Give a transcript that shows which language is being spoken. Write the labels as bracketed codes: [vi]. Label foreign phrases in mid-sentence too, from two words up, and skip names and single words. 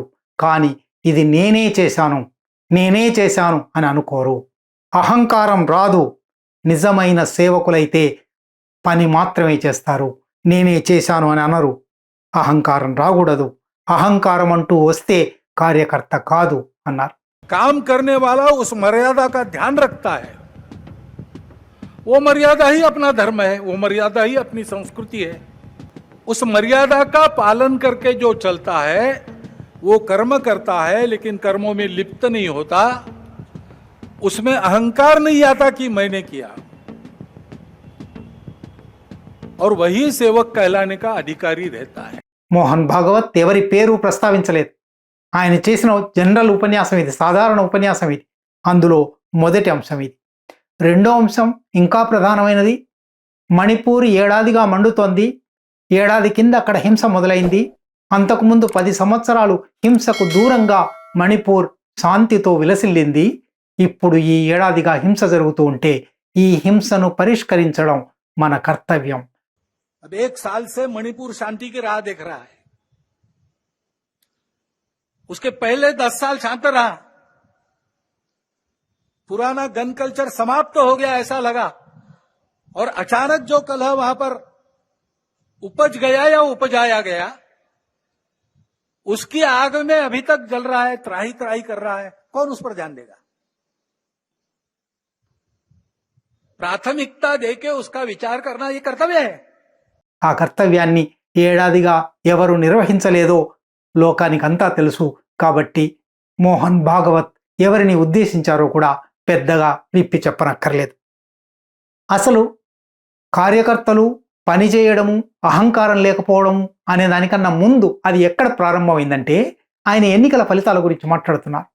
[te] కానీ ఇది నేనే చేశాను అని అనుకోరు. అహంకారం రాదు. నిజమైన సేవకులైతే పని మాత్రమే చేస్తారు, నేనే చేశాను అని అనరు. అహంకారం రాకూడదు. అహంకారం అంటూ వస్తే కార్యకర్త కాదు అన్నారు. [hi] काम करने वाला उस मर्यादा का ध्यान रखता है. वो मर्यादा ही अपना धर्म है, वो मर्यादा ही अपनी संस्कृति है. उस मर्यादा का पालन करके जो चलता है वो कर्म करता है, लेकिन कर्मों में लिप्त नहीं होता. उसमें अहंकार नहीं आता कि मैंने किया, और वही सेवक कहलाने का अधिकारी रहता है. [te] మోహన్ భాగవత్ ఎవరి పేరు ప్రస్తావించలేదు. ఆయన చేసిన జనరల్ ఉపన్యాసం ఇది, సాధారణ ఉపన్యాసం ఇది. అందులో మొదటి అంశం ఇది. రెండో అంశం ఇంకా ప్రధానమైనది. మణిపూర్ ఏడాదిగా మండుతోంది. ఏడాది కింద అక్కడ హింస మొదలైంది. అంతకుముందు 10 సంవత్సరాలు హింసకు దూరంగా మణిపూర్ శాంతితో విలసిల్లింది. ఇప్పుడు ఈ ఏడాదిగా హింస జరుగుతూ ఉంటే ఈ హింసను పరిష్కరించడం మన కర్తవ్యం. [hi] अब 1 साल से मणिपुर शांति की राह देख रहा है. उसके पहले 10 साल शांत रहा. पुराना [en] gun culture [hi] समाप्त हो गया ऐसा लगा, और अचानक जो कलह वहां पर उपज गया या उपजाया गया, उसकी आग में अभी तक जल रहा है, त्राही त्राही कर रहा है. कौन उस पर ध्यान देगा? प्राथमिकता देके उसका विचार करना ये कर्तव्य है. [te] ఆ కర్తవ్యాన్ని ఏడాదిగా ఎవరు నిర్వహించలేదో లోకానికంతా తెలుసు. కాబట్టి మోహన్ భాగవత్ ఎవరిని ఉద్దేశించారో కూడా పెద్దగా విప్పి చెప్పనక్కర్లేదు. అసలు కార్యకర్తలు పనిచేయడము, అహంకారం లేకపోవడము అనే దానికన్నా ముందు అది ఎక్కడ ప్రారంభమైందంటే ఆయన ఎన్నికల ఫలితాల గురించి మాట్లాడుతున్నారు.